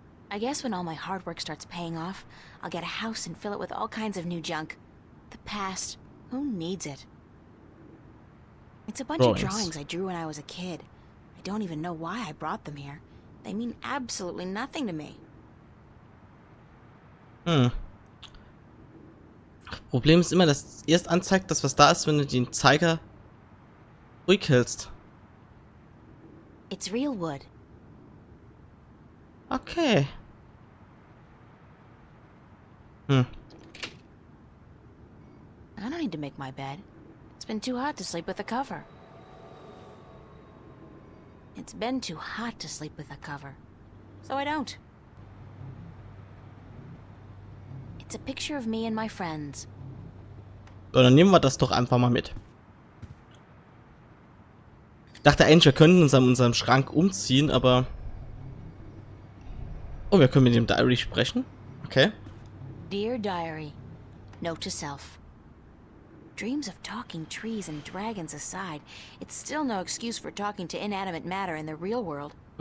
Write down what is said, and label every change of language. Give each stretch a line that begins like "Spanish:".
English: I guess when all my hard work starts paying off, I'll get a house and fill it with all kinds of new junk. The past, who needs it? It's a bunch of drawings I drew when I was a kid. I don't even know why I brought them here. They mean absolutely nothing to me.
German: Problem ist immer, dass es erst anzeigt, dass was da ist, wenn du den Zeiger ruhig hältst.
English: It's real wood. Okay. Hm. I don't need to make my bed. It's been too hot to sleep with a cover. It's been too hot to sleep with a cover. So I don't. It's a picture of me and my friends.
German: So, dann nehmen wir das doch einfach mal mit. Ich dachte eigentlich, wir könnten uns an unserem Schrank umziehen, aber... Oh, wir können mit dem Diary sprechen. Okay.
English: Dear Diary, note to self. Dreams of talking trees and dragons aside, it's still no excuse for talking to inanimate matter in the real world.